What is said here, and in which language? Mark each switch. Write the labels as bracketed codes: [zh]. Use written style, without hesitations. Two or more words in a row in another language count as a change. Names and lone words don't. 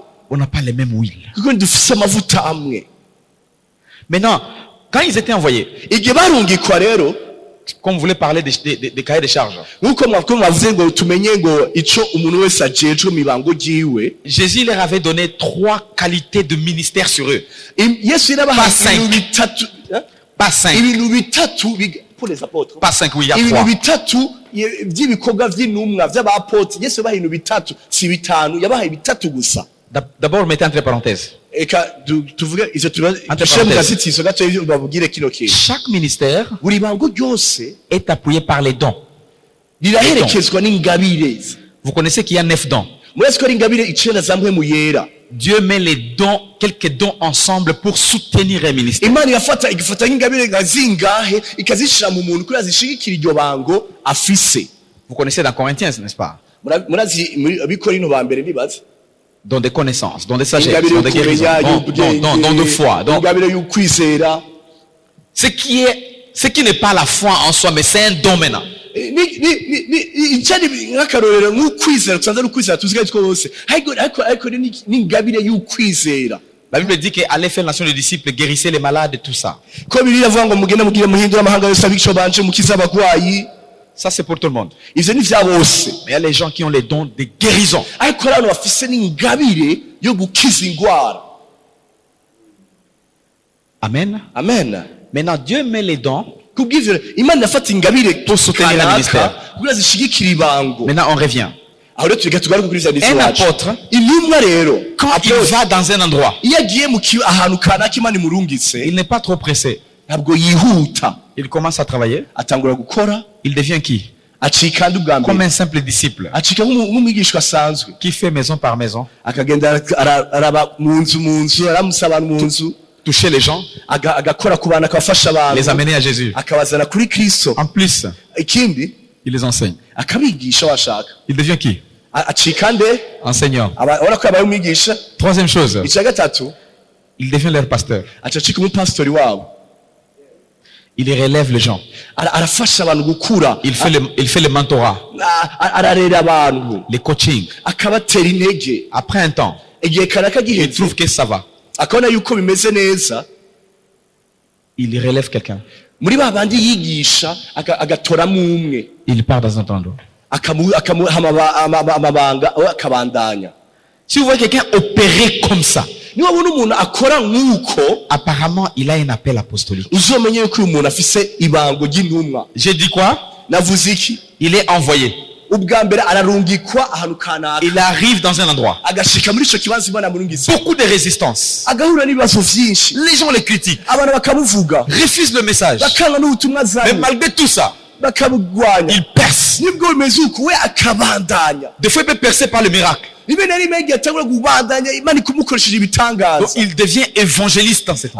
[fr] On n'a pas les mêmes huiles. [rn] Kuko dufise amavuta amwe. [fr] Maintenant, quand ils étaient envoyés, [rn] Igihe barungikwa rero, [fr] comme vous voulez parler des cahiers de charges, [rn] nkuko mwavuze ngo tumenye ngo ico umuntu wese ajejwe mibango jiwe. [fr] Jésus leur avait donné 3 qualités de ministère sur eux. [rn] Yesu [fr] Pas [rn] yarabahaye [fr] cinq. [rn] ibintu bitatu. [fr] Pas 5. [rn] Ibintu bitatu [fr] pour les apôtres. Pas 5, oui, il y a [rn] Ibintu 3. bitatu by'ibikorwa vy'intumwa vy'abapotre. Yesu yabahaye ibintu bitatu si bitanu, yabahaye bitatu gusa. [fr] D'abord, mettez entre parenthèses. [rn] Eka tuvuge izo [fr] Entre [rn] tushemu [fr] parenthèses. [rn] gazitizo gato babugire kino kintu. [fr] Chaque ministère [rn] Buri bango ryose [fr] est appuyé par les dons. [rn] riraherekezwa n'ingabire. [fr] Vous connaissez qu'il y a 9 dons. [rn] Muretse ko ari ingabire icenda za mpwemu yera. [fr] Dieu met les dons, quelques dons ensemble pour soutenir un ministère. [rn] Imana igafata nk'ingabire nka zingahe ikazishira mu muntu kugira zishigikira iryo bango afise. [fr] Vous connaissez dans Corinthiens, n'est-ce pas? [rn] Murazi abikorino ba mbere nibaza. [fr] Dons de connaissances, dons de sagesse, [rn] Ingabire [fr] dons de guérison, [rn] y'ukumenya, [fr] dons de foi. Donc, [rn] ingabire y'ukwizera. [fr] ce qui n'est pas la foi en soi, mais c'est un don maintenant. [rn] Icari nk'akarorero nk'ukwizera tusanze ari ukwizera tuzigaye twose. Ariko n'ingabire y'ukwizera. [fr] La Bible dit qu'allez faire nation de disciples, guérissez les malades et tout ça. [rn] Ko Bibiliya avuga ngo mugende mugire muhindura amahanga yose abico banje mukiza abagwayi. [fr] Ça, c'est pour tout le monde. [rn] Ivyo ni vya bose. [fr] Mais il y a les gens qui ont les dons de guérison. [rn] Ariko hari abantu bafise n'ingabire yo gukiza ingwara. Amen. Amen. [fr] Maintenant, Dieu met les dons. [rn] Kubw'ivyo Imana yafata ingabire [fr] Pour soutenir le ministère. [rn] kugira zishigikira ibango. [fr] Maintenant, on revient. [rn] Aho rero tugaruka tugaruka kuri vya [fr] Un [rn] wacu. [fr] apôtre, [rn] Intumwa rero [fr] quand il va dans un endroit, [rn] iyo agiye ahantu kanaka Imana imurungitse [fr] il n'est pas trop pressé. [rn] ntabwo yihuta, [fr] Il commence à travailler. [rn] atangura gukora, [fr] Il devient qui? [rn] acika andi ubwa [fr] Comme [rn] mbere, [fr] un simple disciple [rn] acika nk'umwigishwa asanzwe, [fr] qui fait maison par maison, [rn] akagenda araba mu nzu aramusa abantu mu nzu, [fr] toucher les gens, [rn] agakora ku bantu akabafasha [fr] les [rn] abantu, [fr] amener à Jésus. [rn] akabazana kuri Kristo. [fr] En plus, [rn] Ikindi [fr] il les enseigne. [rn] akabigisha washaka, [fr] Il devient qui? [rn] acika nde, [fr] Enseignant. [rn] urabona ko yabaye umwigisha. [fr] Troisième chose, [rn] Icya gatatu [fr] il devient leur pasteur. [rn] acacika umupasitori wabo, [fr] Il relève les gens. [rn] arafasha abantu gukura, [fr] Il fait le mentorat, [rn] ararera abantu, [fr] les coaching. [rn] akabatera intege. [fr] Après un temps, [rn] Igihe kanaka [fr] il [rn] giheze [fr] trouve que ça va. [rn] akabona yuko bimeze neza, [fr] Il relève quelqu'un. [rn] muri ba bandi yigisha agatoramo umwe, [fr] Il part dans un autre endroit. [rn] akamuha amabanga we akabandanya. [fr] Si vous voyez quelqu'un opérer comme ça, [rn] Niba ubona umuntu akora nk'uko, [fr] apparemment, il a un appel apostolique. [rn] uzomenye yuko uyu muntu afise ibango ry'intumwa. [fr] J'ai dit quoi? [rn] Navuze iki? [fr] Il est envoyé. [rn] ubwa mbere ararungikwa ahantu kanaka [fr] Il arrive dans un endroit. [rn] agashika muri ico kibanza Imana yamurungitse [fr] Beaucoup de résistance. [rn] agahura n'ibibazo vyinshi [fr] Les gens les critiquent, [rn] abantu bakamuvuga [fr] refusent le message. [rn] bakanga n'ubutumwa [fr] Mais [rn] azanye [fr] malgré tout ça, [rn] bakabugwanya [fr] il perce. [rn] nibwo bimeze uko we akabandanya [fr] Des fois, il peut percer par le miracle. [rn] rimwe na rimwe igihe atangura kubandanya Imana ikumukoresheje [fr] Donc, [rn] ibitangaza [fr] il devient évangéliste dans ce temps.